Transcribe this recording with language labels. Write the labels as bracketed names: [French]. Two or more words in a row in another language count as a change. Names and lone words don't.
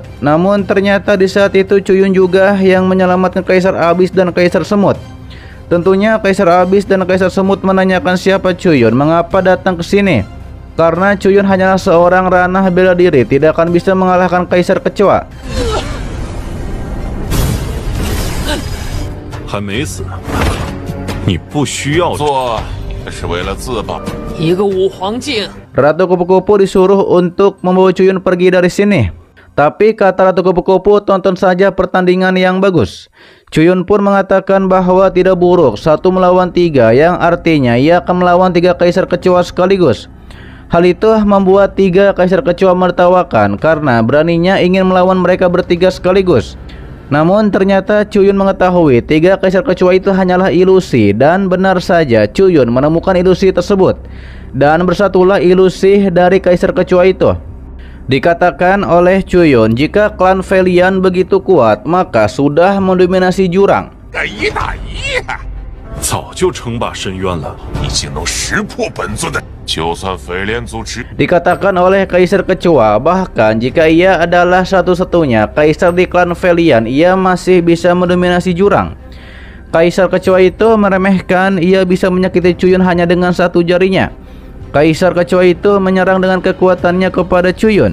[Indonesian] Namun ternyata di saat itu Cuyun juga yang menyelamatkan Kaisar Abyss dan Kaisar Semut. Tentunya Kaisar Abyss dan Kaisar Semut menanyakan siapa Cuyun, mengapa datang ke sini. Karena Cuyun hanyalah seorang ranah bela diri, tidak akan bisa mengalahkan Kaisar Kecoa. [Chinese] 还没死呢，你不需要做是为了自保。一个五黄镜， [Indonesian] Ratu Kupu-Kupu disuruh untuk membawa Cuyun pergi dari sini. Tapi kata Ratu Kupu-Kupu, tonton saja pertandingan yang bagus. Cuyun pun mengatakan bahwa tidak buruk 1 melawan 3, yang artinya ia akan melawan 3 Kaisar Kecoa sekaligus. Hal itu membuat 3 Kaisar Kecoa menertawakan karena beraninya ingin melawan mereka bertiga sekaligus. Namun ternyata Cuyun mengetahui 3 Kaisar Kecoa itu hanyalah ilusi, dan benar saja Cuyun menemukan ilusi tersebut. Dan bersatulah ilusi dari Kaisar Kecoa itu. Dikatakan oleh Cuyun, jika klan Felian begitu kuat, maka sudah mendominasi jurang. [Chinese] 一打一，早就称霸深渊了。你竟能识破本尊的，就算斐莲族只 [Indonesian] Dikatakan oleh Kaisar Kecoa, bahkan jika ia adalah satu-satunya Kaisar di klan Felian, ia masih bisa mendominasi jurang. Kaisar Kecoa itu meremehkan ia bisa menyakiti Cuyun hanya dengan 1 jarinya. Kaisar Kecoa itu menyerang dengan kekuatannya kepada Cuyun.